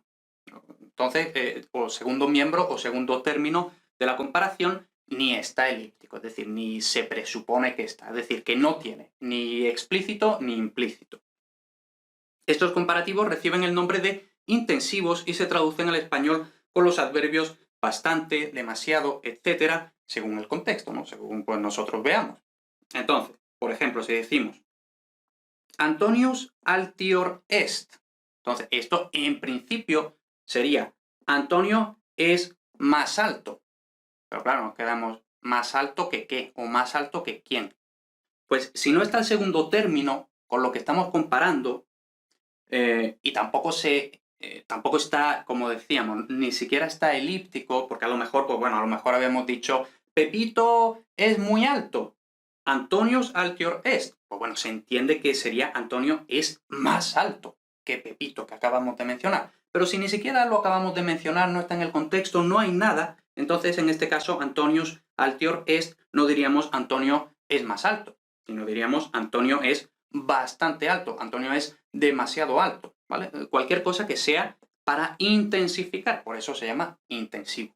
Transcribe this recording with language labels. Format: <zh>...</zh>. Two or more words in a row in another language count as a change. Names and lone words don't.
<es>Entonces, o segundo miembro o segundo término de la comparación ni está elíptico, es decir, ni se presupone que está, es decir, que no tiene ni explícito ni implícito. Estos comparativos reciben el nombre de intensivos y se traducen al español con los adverbios bastante, demasiado, etcétera, según el contexto, ¿no? Según pues, nosotros veamos. Entonces, por ejemplo, si decimos</es> <la>Antonius altior est.</la> <es>Entonces, esto en principio sería Antonio es más alto. Pero claro, nos quedamos más alto que qué o más alto que quién. Pues si no está el segundo término con lo que estamos comparando, y tampoco está, como decíamos, ni siquiera está elíptico, porque a lo mejor, pues bueno, a lo mejor habíamos dicho, Pepito es muy alto.</es> <la>Antonius altior est.</la> <es>Pues bueno, se entiende que sería Antonio es más alto que Pepito, que acabamos de mencionar. Pero si ni siquiera lo acabamos de mencionar, no está en el contexto, no hay nada, entonces en este caso</es> <la>Antonius altior est,</la> <es>no diríamos Antonio es más alto, sino diríamos Antonio es bastante alto, Antonio es demasiado alto, ¿vale? Cualquier cosa que sea para intensificar, por eso se llama intensivo.</es>